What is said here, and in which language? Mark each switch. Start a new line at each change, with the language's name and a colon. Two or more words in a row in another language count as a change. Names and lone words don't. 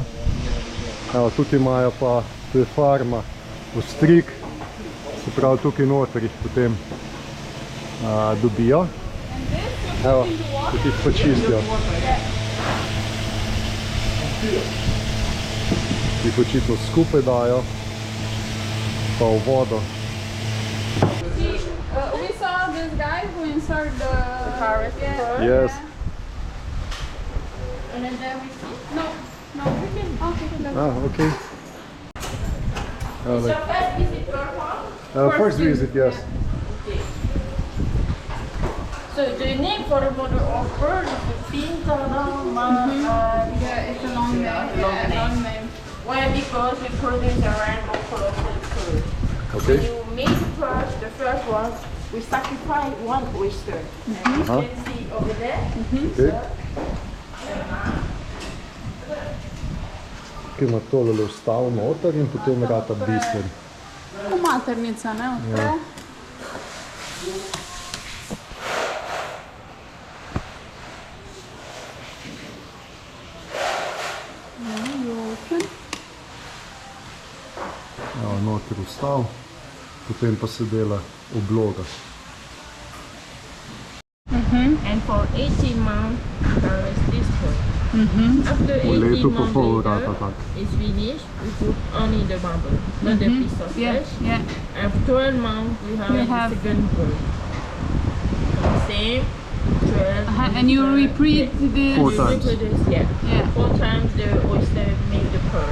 Slovenian: Evo, tukaj imajo pa, to je farma, ostrig, se pravi tukaj noter jih potem dobijo. Evo, tukaj jih pa čistijo. Jih očitno skupaj dajo, pa v vodo.
English: We saw this guy who inserted the Paris. Yes. And then we see. No, we can. Okay. So first visit your home. First visit, yes. Okay. So the name for the mother of pearl is the Pintana. Yeah, it's a long name. long Long name. name. Why? Because we produce a rainbow colorful pearl. Okay. When you make the first one, we sacrifice one oyster. And you can see over there. Okay.
Slovenian: Tukaj ima tole vstav noter in potem rata biser. Maternica, ne? Odpre. Evo, noter vstav, potem pa se dela obloga.
English: And for 18 months, there is this one. After
Slovenian: V 18 letu pa
English: months
Slovenian: pol
English: later,
Slovenian: rata tak.
English: it's finished, we put only the marble, not the piece of Yeah, flesh. yeah. After 12 months, we have You the have- second bird. Same, 12. And you repeat this. Four We times. reproduce, yeah. Yeah. 4 times the oyster make the pearl.